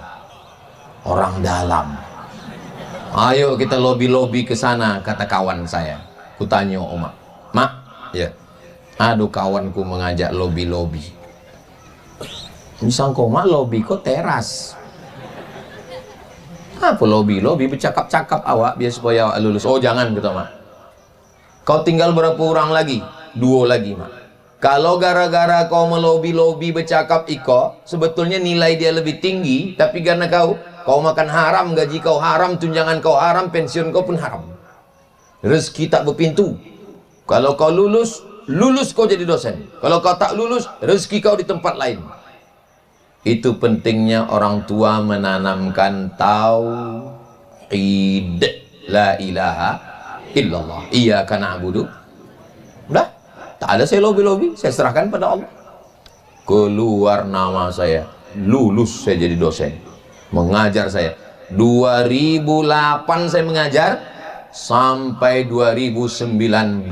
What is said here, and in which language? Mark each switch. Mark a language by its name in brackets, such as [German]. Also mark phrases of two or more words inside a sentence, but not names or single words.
[Indonesian] Orang dalam. Ayo kita lobi-lobi ke sana, kata kawan saya. Kutanya Oma, Mak, ya. Aduh, kawanku mengajak lobi-lobi. Misal kau mak lobi kok teras. Apa lobi-lobi bercakap-cakap awak biar supaya awak lulus. Oh jangan, kata mak. Kau tinggal berapa orang lagi? 2 lagi, mak. Kalau gara-gara kau melobi-lobi bercakap iko, sebetulnya nilai dia lebih tinggi, tapi karena kau makan haram, gaji kau haram, tunjangan kau haram, pensiun kau pun haram. Rezeki tak berpintu. Kalau kau lulus kau jadi dosen. Kalau kau tak lulus, rezeki kau di tempat lain. Itu pentingnya orang tua menanamkan tauhid, [Arabic] la ilaha illallah, iyyaka na'budu. [Indonesian] Udah, tak ada saya lobi-lobi, saya serahkan pada Allah. Keluar nama saya, lulus saya jadi dosen. Mengajar saya 2008 saya mengajar sampai 2019.